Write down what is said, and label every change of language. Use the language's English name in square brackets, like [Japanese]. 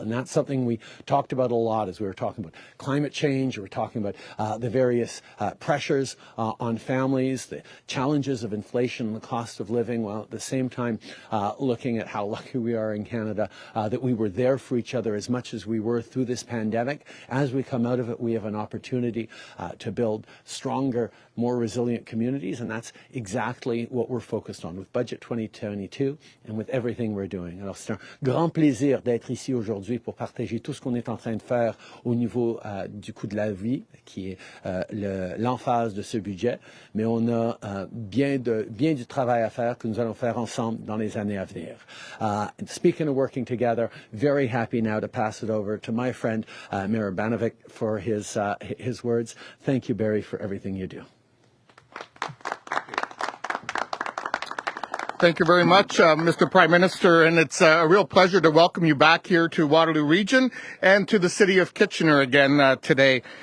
[English] And that's something we talked about a lot as we were talking about climate change, we were talking about the various pressures on families, the challenges of inflation and the cost of living, while at the same time looking at how lucky we are in Canada that we were there for each other as much as we were through this pandemic. As we come out of it, we have an opportunity to build stronger, more resilient communities, and that's exactly what we're focused on with Budget 2022 and with everything we're doing. [French] Alors, c'est un grand plaisir d'être ici aujourd'hui pour partager tout ce qu'on est en train de faire au niveau du coût de la vie, qui est l'emphase de ce budget, mais on a bien du travail à faire que nous allons faire ensemble dans les années à venir. [English] Speaking of working together, very happy now to pass it over to my friend Mayor Banovic for his words. Thank you, Barry, for everything you do. Thank you very much, Mr. Prime Minister, and it's a real pleasure to welcome you back here to Waterloo Region and to the City of Kitchener again today.